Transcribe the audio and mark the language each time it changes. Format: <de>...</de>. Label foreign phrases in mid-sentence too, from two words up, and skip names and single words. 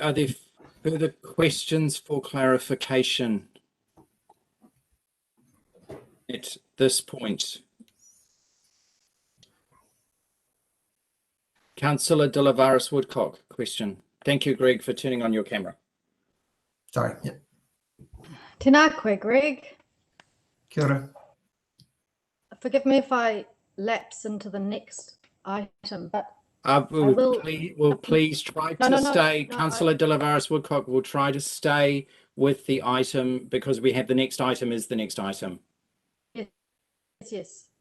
<en>Are there further questions for clarification at this point? Councillor De Lavaris Woodcock, question. Thank you, Greg, for turning on your camera. Sorry. Yeah.</en> <mi>Tēnā koe, Greg. Kia ora.</mi> <en>Forgive me if I lapse into the next item, but we'll please try to stay. Councillor De Lavaris Woodcock will try to stay with the item, because we have the next item is the next item. Yes.</en>